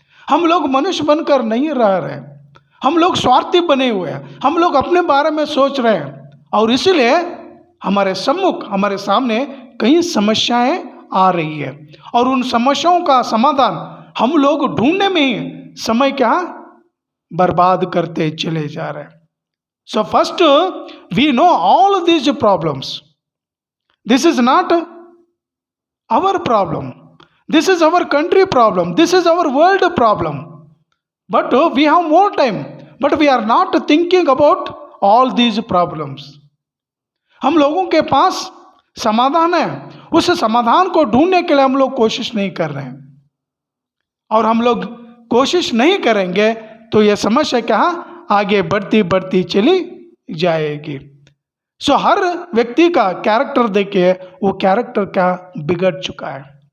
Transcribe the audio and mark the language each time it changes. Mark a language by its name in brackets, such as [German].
[Hindi] हम लोग मनुष्य बनकर नहीं रह रहे, हम लोग स्वार्थी बने हुए हैं, हम लोग अपने बारे में सोच रहे हैं और इसलिए हमारे सम्मुख, हमारे सामने कई समस्याएं आ रही है और उन समस्याओं का समाधान हम लोग ढूंढने में ही समय क्या बर्बाद करते चले जा रहे हैं। [English] So first we know all these problems, this is not our problem, this is our country problem, this is our world problem, but we have more time, but we are not thinking about all these problems. [Hindi] हम लोगों के पास समाधान है, उस समाधान को ढूंढने के लिए हम लोग कोशिश नहीं कर रहे हैं और हम लोग कोशिश नहीं करेंगे तो यह समस्या क्या आगे बढ़ती बढ़ती चली जाएगी। सो हर व्यक्ति का कैरेक्टर देखिए, वो कैरेक्टर क्या बिगड़ चुका है।